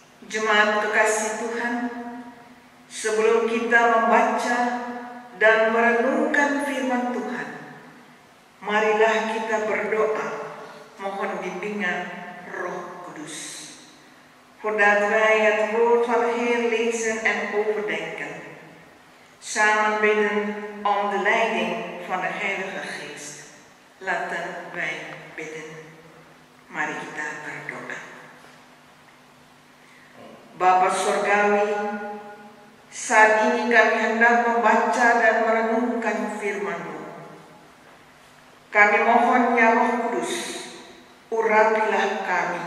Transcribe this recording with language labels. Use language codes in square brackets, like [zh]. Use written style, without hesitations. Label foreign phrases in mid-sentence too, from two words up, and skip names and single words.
[id] Jemaat kekasih Tuhan, sebelum kita membaca dan merenungkan firman Tuhan, marilah kita berdoa mohon bimbingan Roh Kudus. [nl] Voordat wij het woord van de Heer lezen en overdenken, samen bidden om de leiding van de Heilige Geest. Laten wij bidden. [id] Mari kita berdoa. Bapa Surgawi, saat ini kami hendak membaca dan merenungkan firman-Mu. Kami mohon ya Roh Kudus, urapilah kami.